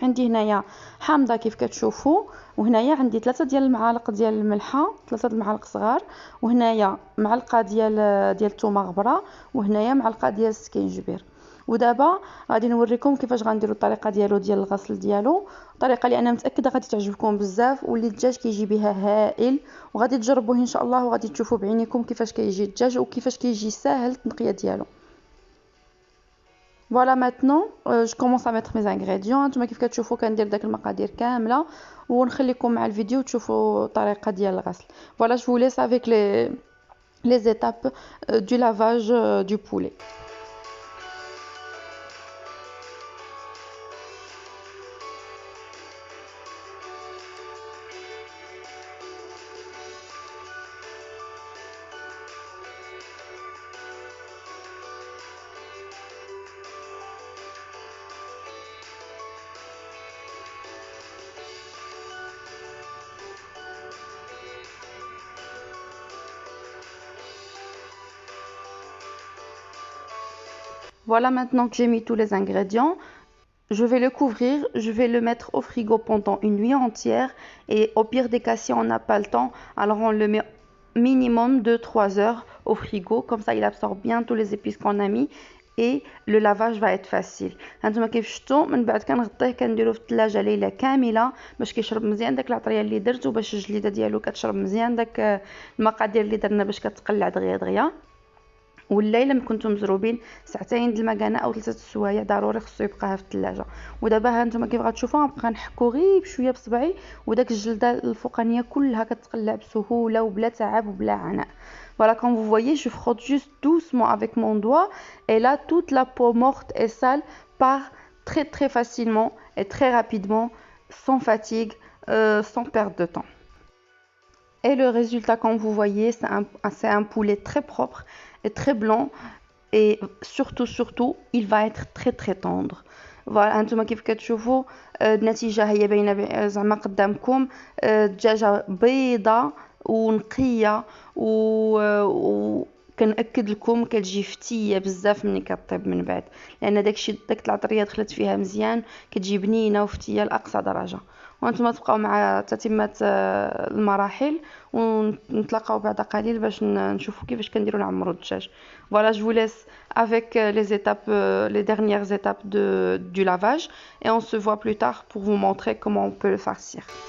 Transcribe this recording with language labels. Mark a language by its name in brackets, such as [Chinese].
[Arabic] عندي هنايا حامضه كيف كتشوفوا وهنايا عندي 3 ديال المعالق ديال الملحه 3 المعالق صغار وهنايا معلقه ديال الثومه غبره وهنايا معلقه ديال السكينجبير. ودابا غادي نوريكم كيفاش غنديروا الطريقه ديال الغسل ديالو طريقه اللي انا متاكده غادي تعجبكم بزاف واللي الدجاج كيجي بها هائل وغادي تجربوه ان شاء الله وغادي تشوفوا بعينيكم كيفاش كيجي الدجاج وكيفاش كيجي ساهل التنقيه ديالو. [French] Voilà, maintenant je commence à mettre mes ingrédients. [Arabic] نتوما كيف كتشوفوا كندير داك المقادير كامله ونخليكم مع الفيديو تشوفوا الطريقه ديال الغسل. [French] Voilà, je vous laisse avec les étapes du lavage du poulet. Voilà, maintenant que j'ai mis tous les ingrédients, je vais le couvrir, je vais le mettre au frigo pendant une nuit entière et au pire des cas si on n'a pas le temps, alors on le met minimum de 3 heures au frigo, comme ça il absorbe bien tous les épices qu'on a mis et le lavage va être facile. [Arabic] هانتوما كيف شفتوا من بعد كنغطيه كنديرو في الثلاجه ليله كامله باش كيشرب مزيان داك العطريه اللي درت وباش الجليده ديالو كتشرب مزيان داك المقادير اللي درنا باش كتقلع دغيا دغيا. والليله ما كنتم مزروبين ساعتين د المكانه او 3 السوايع ضروري خصو يبقاها في الثلاجه. ودابا ها نتوما كيف غتشوفوا غنبقى نحكو غير بشويه بصبعي وداك الجلده الفوقانيه كلها كتقلع بسهوله وبلا تعب وبلا عناء. [French] Voilà, comme vous voyez, je frotte juste doucement avec mon doigt et là toute la peau morte et sale part très très facilement et très rapidement sans fatigue, sans perte de temps. Et le résultat, comme vous voyez, c'est un poulet très propre et très blanc et surtout il va être très très tendre. [Arabic] Voilà, انتما كيف كتشوفوا النتيجه هي باينه زعما قدامكم الدجاجه بيضه ونقيه و كنأكد لكم كتجي فتيه بزاف ملي كطيب من بعد لان داك العطريه دخلت فيها مزيان كتجي بنينه وفتيه لاقصى درجه. وانتم تبقاو مع تتمه المراحل ونتلاقاو بعد قليل باش نشوفوا كيفاش كنديروا نعمروا الدجاج. [French] Voilà, je vous laisse avec les étapes les dernières étapes du lavage et on se voit plus tard pour vous montrer comment on peut le farcir.